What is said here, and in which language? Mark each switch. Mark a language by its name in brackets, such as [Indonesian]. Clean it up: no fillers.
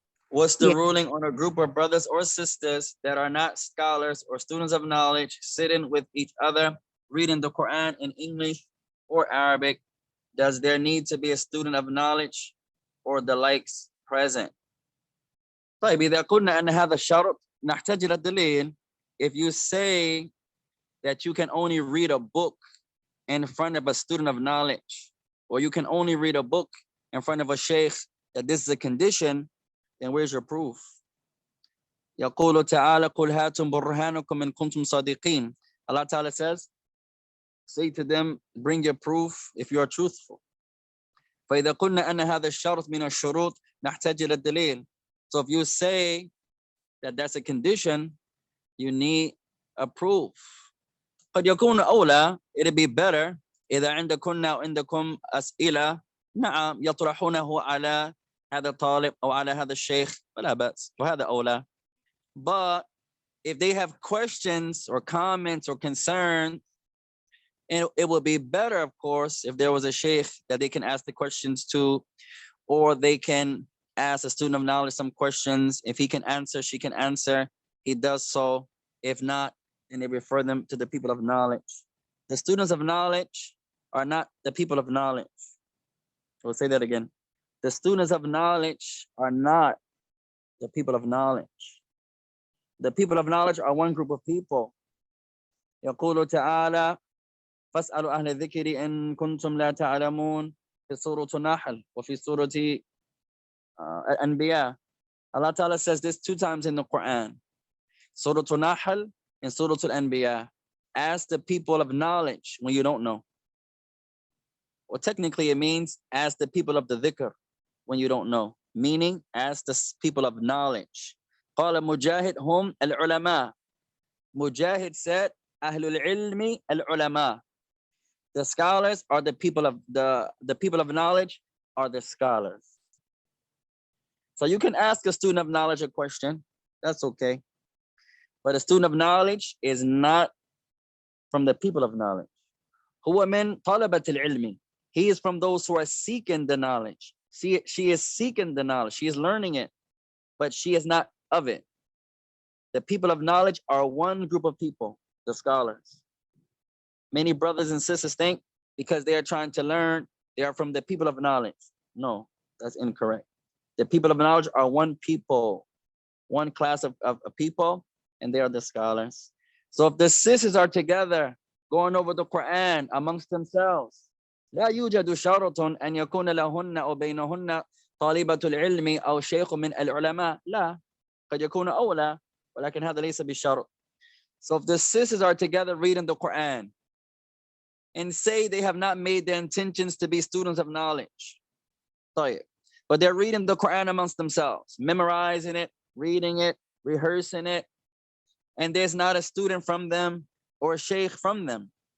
[English] What's the ruling on a group of brothers or sisters that are not scholars or students of knowledge, sitting with each other, reading the Quran in English or Arabic? Does there need to be a student of knowledge or the likes present? [Arabic] طيب إذا قلنا أن هذا الشرط نحتاج إلى الدليل. [English] If you say that you can only read a book in front of a student of knowledge, or you can only read a book in front of a sheikh, that this is a condition, then where's your proof? [Arabic] يقول تعالى قل هاتم برهانكم إن كنتم صادقين. [English] Allah Ta'ala says, say to them, bring your proof if you are truthful. [Arabic] فإذا قلنا أن هذا الشرط من الشروط نحتاج إلى الدليل. [English] So if you say that that's a condition, you need a proof. [Arabic] قد يكون أولى, [English] it'd be better [Arabic] إذا عندكن أو عندكم أسئلة نعم يطرحونه على هذا الطالب أو على هذا الشيخ فلا بأس وهذا أولى. [English] But if they have questions or comments or concerns, it would be better, of course, if there was a sheikh that they can ask the questions to, or they can ask a student of knowledge some questions. If he can answer, she can answer, he does so. If not, then they refer them to the people of knowledge. The students of knowledge are not the people of knowledge. We'll say that again. The students of knowledge are not the people of knowledge. The people of knowledge are one group of people. [Arabic] يقول تعالى فاسألوا أهل الذكر إن كنتم لا تعلمون في سورة النحل وفي سورة الأنبياء. [English] Allah Ta'ala says this 2 times in the Quran. Surah Al-Nahl and Surah Al-Anbiya. Ask the people of knowledge when you don't know. Well, technically it means ask the people of the dhikr when you don't know. Meaning ask the people of knowledge. [Arabic] قال مجاهد هم العلماء. [English] Mujahid said [Arabic] أهل العلم العلماء. [English] The scholars are the people of the people of knowledge are the scholars. So you can ask a student of knowledge a question. That's okay. But a student of knowledge is not from the people of knowledge. [Arabic] هو من طلبة العلم. [English] He is from those who are seeking the knowledge. She is seeking the knowledge. She is learning it, but she is not of it. The people of knowledge are one group of people, the scholars. Many brothers and sisters think because they are trying to learn, they are from the people of knowledge. No, that's incorrect. The people of knowledge are one people, one class of people, and they are the scholars. So if the sisters are together going over the Quran amongst themselves, [Arabic] لا يوجد شرط أن يكون لهن أو بينهن طالبة العلم أو شيخ من العلماء. لا, قد يكون أولى ولكن هذا ليس بالشرط. [English] So if the sisters are together reading the Quran and say they have not made their intentions to be students of knowledge, but they're reading the Quran amongst themselves, memorizing it, reading it, rehearsing it, and there's not a student from them or a sheikh from them.